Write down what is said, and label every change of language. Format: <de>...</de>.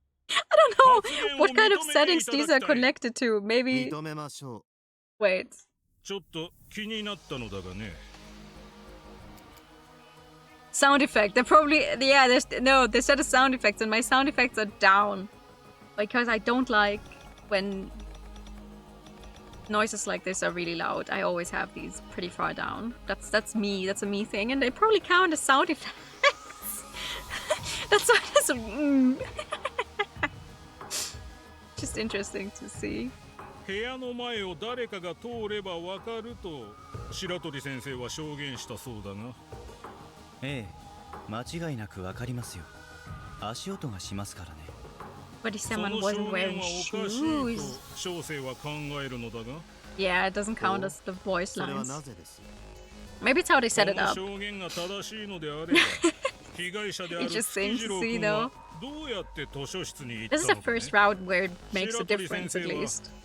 <en>I don't know what kind of settings these are connected to. Maybe.</en> <ja>認めましょ</ja> <en>Wait.</en> <ja>ちょっと気になったのだがね。</ja> <en>Sound effect. They're probably. Yeah, there's. No, they set a sound effects, and my sound effects are down. Because I don't like when noises like this are really loud. I always have these pretty far down. That's me. That's a me thing, and they probably count as sound effects. That's why it's just interesting to see.</en> <ja>部屋の前を誰かが通ればわかると白鳥先生は証言したそうだが。ええ、間違いなくわかりますよ。足音がしますからね。</ja> <en>But if someone wasn't wearing shoes.</en> <ja>小生は考えるのだが。</ja> <en>Yeah, it doesn't count as the voice lines. Maybe it's how they set it up.</en> <ja>証言が正しいのであれば、被害者である月次郎君はどうやって図書室に行ったのかね。</ja> <en>This is the first route where it makes a difference, at least.</en>